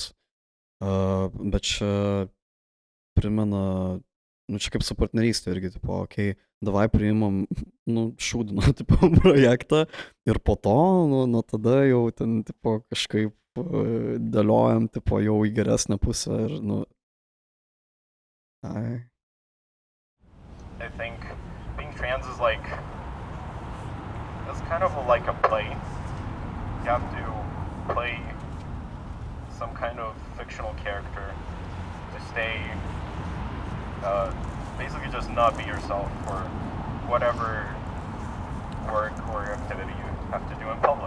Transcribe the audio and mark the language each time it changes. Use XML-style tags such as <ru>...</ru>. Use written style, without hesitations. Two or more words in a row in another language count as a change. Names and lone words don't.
<lt>Bet čia primena, čia kaip su partnerystė irgi, davai priimam, šūdino, projektą ir po to, tada jau ten, kažkaip dėliojam, jau į geresnę pusę ir,</lt> <en>I think being trans is like it's kind of like a play. You have to play some kind of fictional character to stay, basically just not be yourself for whatever work or activity you have to do in public.</en>